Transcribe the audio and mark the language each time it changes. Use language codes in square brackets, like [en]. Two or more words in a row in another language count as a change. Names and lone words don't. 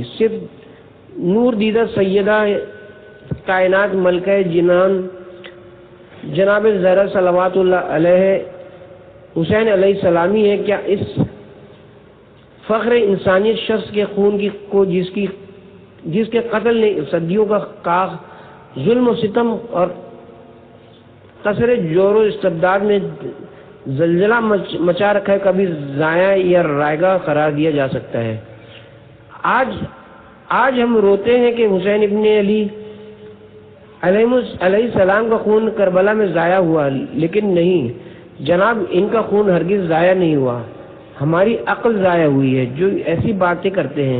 [ur] صرف نور دیدہ سیدہ کائنات ملکہ جنان جناب زہرا [ar] صلوات اللہ علیہ [ur] حسین [ar] علیہ السلامی [ur] ہے کیا اس فخر انسانیت شخص کے خون کو جس کے قتل نے صدیوں کا کاغ ظلم و ستم اور قصر جور و استبداد میں زلزلہ مچا رکھا ہے، کبھی ضائع یا رائگاں قرار دیا جا سکتا ہے؟ آج ہم روتے ہیں کہ حسین ابن علی [ar] علیہ السلام [ur] کا خون کربلا میں ضائع ہوا، لیکن نہیں جناب، ان کا خون ہرگز ضائع نہیں ہوا، ہماری عقل ضائع ہوئی ہے جو ایسی باتیں کرتے ہیں۔